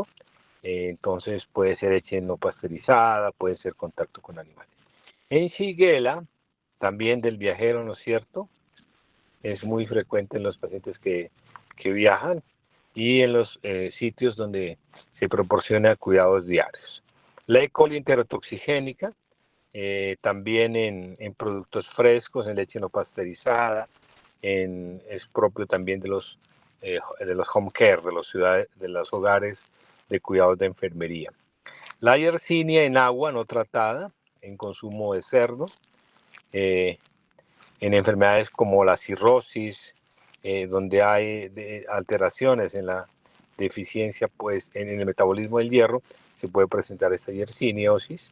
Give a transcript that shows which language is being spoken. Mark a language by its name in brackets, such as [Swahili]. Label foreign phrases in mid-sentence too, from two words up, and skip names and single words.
[Spanish] Entonces puede ser leche no pasteurizada, puede ser contacto con animales. En Shigella, también del viajero, ¿no es cierto? Es muy frecuente en los pacientes que viajan y en los sitios donde se proporciona cuidados diarios. La E. coli enterotoxigénica, también en productos frescos, en leche no pasteurizada, es propio también de los [English] home care, [Spanish] de los hogares de cuidados de enfermería. La yersinia en agua no tratada, en consumo de cerdo, en enfermedades como la cirrosis, donde hay alteraciones en la deficiencia, pues en el metabolismo del hierro, se puede presentar esta yersiniosis.